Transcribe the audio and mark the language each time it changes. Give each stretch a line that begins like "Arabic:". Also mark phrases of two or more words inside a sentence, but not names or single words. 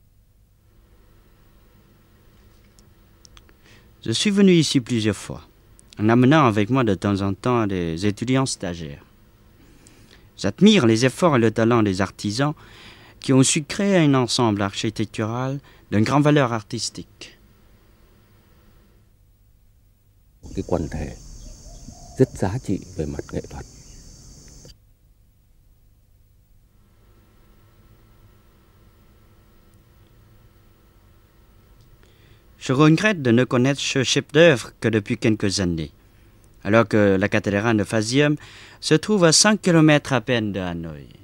French: Je suis venu ici plusieurs fois, en amenant avec moi de temps en temps des étudiants stagiaires. J'admire les efforts et le talent des artisans qui ont su créer un ensemble architectural d'une grande valeur artistique.
Vietnamese: Cái quần thể rất giá trị về mặt nghệ thuật.
French: Je regrette de ne connaître ce chef-d'œuvre que depuis quelques années, alors que la cathédrale de Phasium se trouve à 5 km à peine de Hanoï.